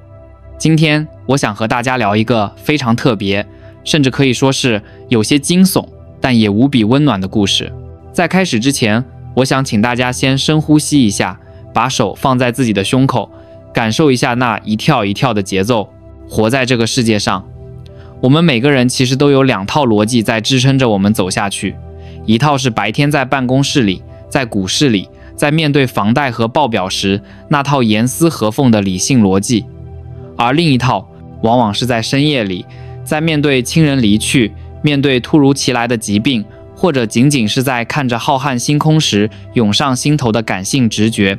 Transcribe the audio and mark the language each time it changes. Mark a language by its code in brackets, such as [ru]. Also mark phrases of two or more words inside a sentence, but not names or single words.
[zh] 今天我想和大家聊一个非常特別，甚至可以說是有些驚悚，但也無比溫暖的故事。在開始之前，我想請大家先深呼吸一下，把手放在自己的胸口，感受一下那一跳一跳的節奏。活在這個世界上，我們每個人其實都有兩套邏輯在支撐着我們走下去。一套是白天在辦公室裡，在股市裡，在面對房貸和報表時那套嚴絲合縫的理性邏輯，而另一套往往是在深夜裡，在面對親人離去，面對突如其來的疾病，或者僅僅是在看着浩瀚星空時湧上心頭的感性直覺。